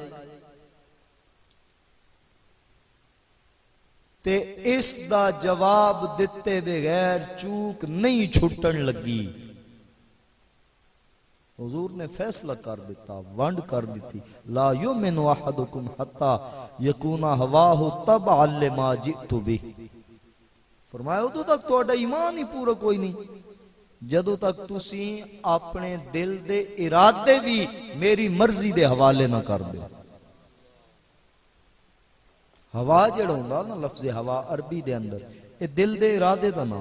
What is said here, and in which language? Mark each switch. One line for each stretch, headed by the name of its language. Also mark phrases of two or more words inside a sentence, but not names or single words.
Punjabi: تے اس دا جواب دتے بغیر چوک نہیں چھٹن لگی. حضور نے فیصلہ کر دتا، ونڈ کر دی.
Arabic: لا يؤمن أحدكم حتى يكون هواه تبعا لما جئت به.
Punjabi: فرمایا اودوں تک تہاڈا ایمان ہی پورا کوئی نہیں جدوں تک تسی اپنے دل دے ارادے بھی میری مرضی دے حوالے نہ کر دو. ہوا جیڑا ہندا نا، لفظ ہوا عربی دے اندر یہ دل دے ارادے دا نام.